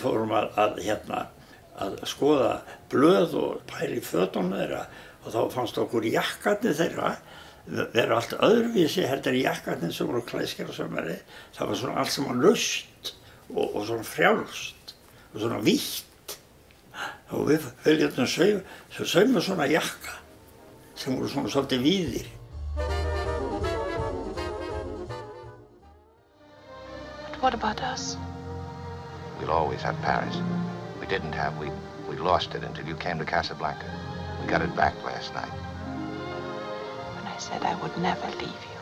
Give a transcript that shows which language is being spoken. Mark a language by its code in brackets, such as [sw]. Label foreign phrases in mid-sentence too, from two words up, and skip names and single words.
[is] Við fórum að að skoða blöð og pæla í fötunum þeirra og þá fannst okkur jakkarnir þeirra vera allt öðruvísi heldur í jakkarnir sem voru klæðskera sömari. Það var svona allt sem var laust og svona frjálst og svona vítt. Og við viljum sauma svona jakka sem voru svona svolítið víðir. [en] What about us? We'll always have Paris. We didn't have, we lost it until you came to Casablanca. We got it back last night. When I said I would never leave you.